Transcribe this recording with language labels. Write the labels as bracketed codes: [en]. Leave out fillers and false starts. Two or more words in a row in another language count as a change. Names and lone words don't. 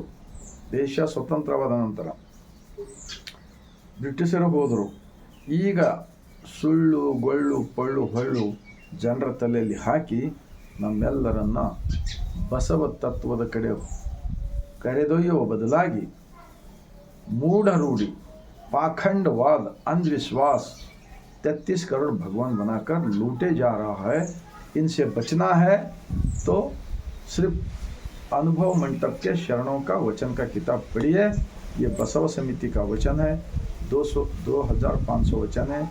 [kn] ದೇಶ ಸ್ವತಂತ್ರವಾದ ನಂತರ ಬ್ರಿಟಿಷರು ಹೋದರು. ಈಗ ಸುಳ್ಳು, ಗೊಳ್ಳು, ಪೊಳ್ಳು, ಹೊಳ್ಳು ಜನರ ತಲೆಯಲ್ಲಿ ಹಾಕಿ ನಮ್ಮೆಲ್ಲರನ್ನ ಬಸವ ತತ್ವದ ಕಡೆ ಕರೆದೊಯ್ಯುವ ಬದಲಾಗಿ ಮೂಢ [hi] रूढ़ी, पाखंडवाद, अंधविश्वास 33 करोड़ भगवान बनाकर लूटे जा रहा है. इनसे बचना है तो सिर्फ अनुभव मंटप के शरणों का वचन का किताब पढ़िए. ये बसव समिति का वचन है. 2500 वचन है.